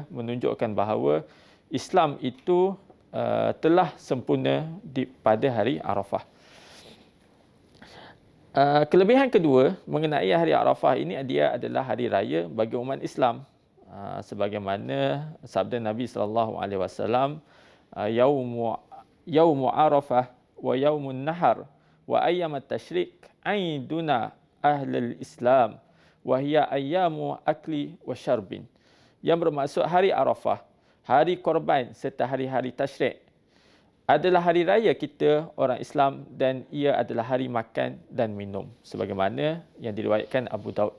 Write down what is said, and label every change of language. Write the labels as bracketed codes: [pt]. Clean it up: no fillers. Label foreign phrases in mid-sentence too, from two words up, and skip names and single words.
[ms] Maka menunjukkan bahawa Islam itu telah sempurna pada hari Arafah. Kelebihan kedua mengenai hari Arafah ini, dia adalah hari raya bagi umat Islam. Sebagaimana sabda Nabi SAW, [ar] يوم عرفة ويوم النحر وأيام التشريق عيدنا أهل الإسلام وهي أيام أكل وشرب. [ms] Yang bermaksud hari Arafah, hari korban serta hari-hari tasyrik adalah hari raya kita orang Islam, dan ia adalah hari makan dan minum sebagaimana yang diriwayatkan Abu Daud.